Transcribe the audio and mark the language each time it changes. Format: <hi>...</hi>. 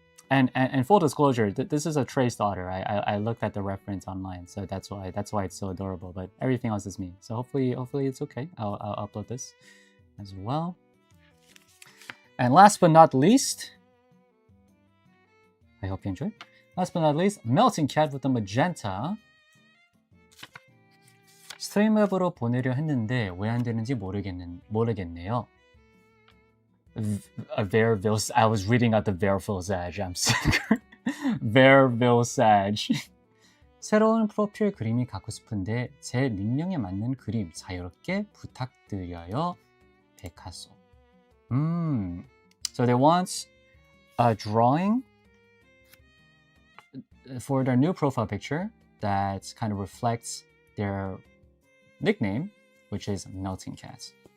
<en>And full disclosure, this is a traced otter. I looked at the reference online, so that's why it's so adorable. But everything else is me. So hopefully it's okay. I'll upload this as well. And last but not least, I hope you enjoyed. Last but not least, Melting Cat with the magenta.</en> <ko>스트림 앱으로 보내려 했는데 왜 안 되는지 모르겠네요.</ko> <en>I was reading out the Vermillion. I'm sick. Vermillion.</en> <ko>새로운 프로필 그림이 갖고 싶은데 제 닉명에 맞는 그림 자유롭게 부탁드려요. 베카소.</ko> <en>So they want a drawing for their new profile picture that kind of reflects their nickname, which is Melting Cat.</en>